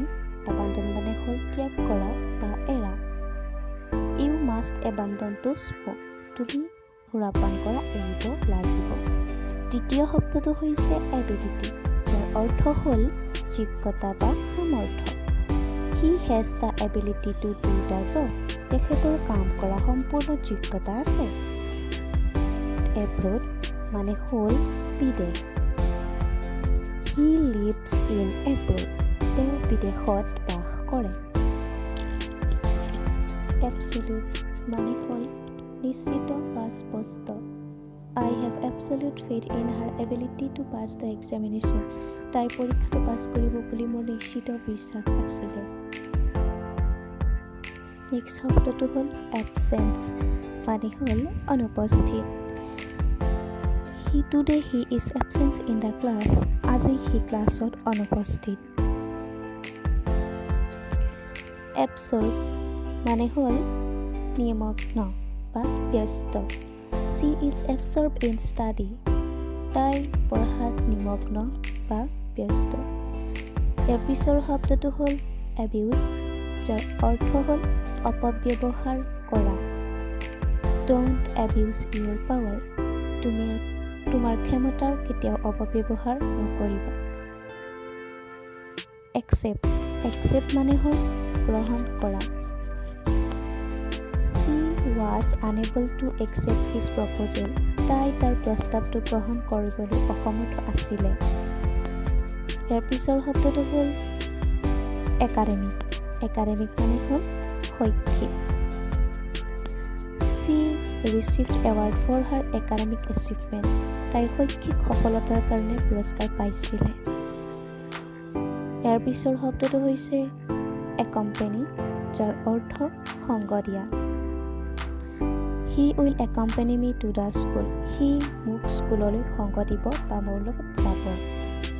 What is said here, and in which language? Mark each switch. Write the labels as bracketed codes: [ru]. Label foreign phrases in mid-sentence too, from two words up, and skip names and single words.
[as] এবাণ্ডন মানে হ'ল ত্যাগ কৰা বা এৰা। [en] you must abandon to smoke. [as] তুমি সুৰাপান কৰা এৰিব লাগিব। দ্বিতীয় শব্দটো হৈছে এবিলিটি, যাৰ অৰ্থ হ'ল যোগ্যতা বা সামৰ্থ্য। [en] he has the ability to do the job. [as] তেখেতৰ কাম কৰা সম্পূৰ্ণ যোগ্যতা আছে। এব্ৰড মানে হ'ল বিদেশ। [en] he lives in abroad. [as] তেওঁ বিদেশত বাস কৰে। এবছলিউট মানে হ'ল নিশ্চিত বা স্পষ্ট। [en] I have absolute faith in her ability to pass the examination. [as] তাই পৰীক্ষাটো পাছ কৰিব বুলি মোৰ নিশ্চিত বিশ্বাস আছিলে। নেক্সট শব্দটো হ'ল absence মানে হ'ল অনুপস্থিত। [en] Today he is absent in the class. [as] আজি সি ক্লাছত অনুপস্থিত। Absorbed মানে হ'ল নিমগ্ন বা ব্যস্ত। [en] She is absorbed in study. [as] তাই পঢ়াত নিমগ্ন বা ব্যস্ত। ইয়াৰ পিছৰ শব্দটো হ'ল abuse, যাৰ অৰ্থ হ'ল অপব্যৱহাৰ কৰা। [en] Don't abuse your power. [as] তুমি তোমাৰ ক্ষমতাৰ কেতিয়াও অপব্যৱহাৰ নকৰিবা। Accept মানে হ'ল গ্ৰহণ কৰা। [en] She was unable to accept his proposal. [as] তাই তাৰ প্ৰস্তাৱটো গ্ৰহণ কৰিবলৈ অসমৰ্থ আছিলে। ইয়াৰ পিছৰ শব্দটো হ'ল একাডেমিক মানে হ'ল শৈক্ষিক। [en] She received award for her academic achievement. [as] তাইৰ শৈক্ষিক সফলতাৰ কাৰণে পুৰস্কাৰ পাইছিলে। ইয়াৰ পিছৰ শব্দটো হৈছে accompany, যাৰ অৰ্থ সংগ দিয়া। [en] He will accompany me to the school. [as] সি মোক স্কুললৈ সংগ দিব বা মোৰ লগত যাব।